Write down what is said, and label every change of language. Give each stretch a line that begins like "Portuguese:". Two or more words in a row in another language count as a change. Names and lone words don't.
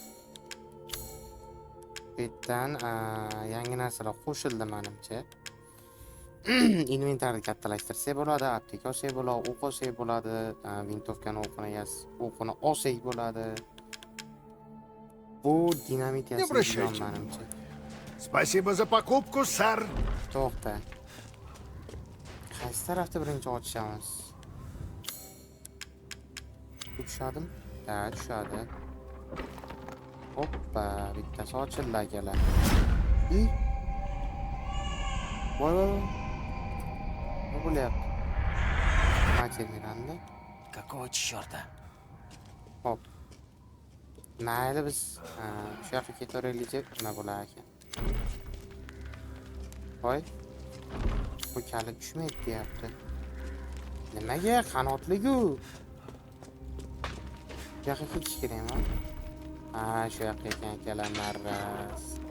Uzbek: Bu yerdan yangi narsalar qo'shildi menimcha. Inventarni kattalashtirsak bo'ladi, apteka olsak bo'ladi, o'q olsak bo'ladi, vintovkani o'qini olsak bo'ladi. Bu dinamit
Russian: Не
Uzbek: yasash
Russian: обращайте
Uzbek: manimcha.
Russian: Спасибо за покупку, сэр.
Uzbek: To'xta. Qaysi tarafda birinchi ochishamiz? Tushadimi? Ha, tushadi. Hoppa, bittasi ochildi akalar. I? Voy voy voy. Nima bo'lyapti? Materialanda.
Russian: Какого черта?
Uzbek: Hop. Mayli biz shu yoqqa ketaveraylik deb nima bo'lar ekan? Voy. Bu kalit tushmaydi deyapti. Nimaga qanotligu? Bu yoqqa ketish kerakmi? Ha, shu yoqqa ekan akalar marras.